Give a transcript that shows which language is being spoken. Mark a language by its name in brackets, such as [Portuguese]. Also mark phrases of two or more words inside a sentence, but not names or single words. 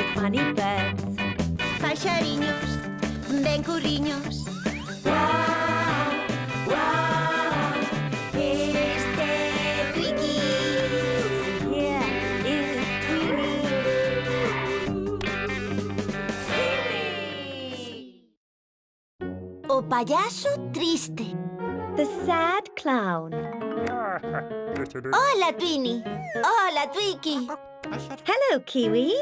[English] bunny birds. [Galician] Paxariños, ben curriños. Guau, guau, Este Twiki. [English] here is Tweety. [Galician] O payaso triste. [English] The sad clown. [Galician] Hola, Twini. Hola, Twiki. [English] Hello, Kiwis.